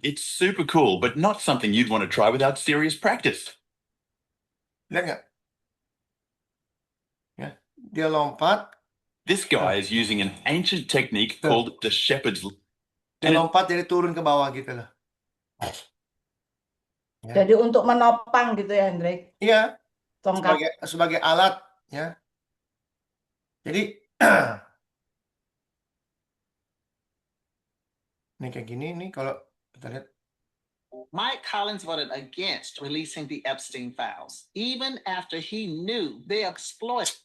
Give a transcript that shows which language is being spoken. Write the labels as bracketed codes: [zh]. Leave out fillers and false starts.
[en] It's super cool, but not something you'd want to try without serious practice. [id] Lihat nggak? Ya. Dia lompat. [en] This guy is using an ancient technique [id] Tuh. [en] called the shepherd's leap. [id] Dia lompat jadi turun ke bawah gitu loh. Ya. Jadi untuk menopang gitu ya, Hendrik. Iya, Tongkat. sebagai alat, ya. Jadi ini kayak gini nih kalau kita lihat. [en] Mike Collins voted against releasing the Epstein files, even after he knew they exploited.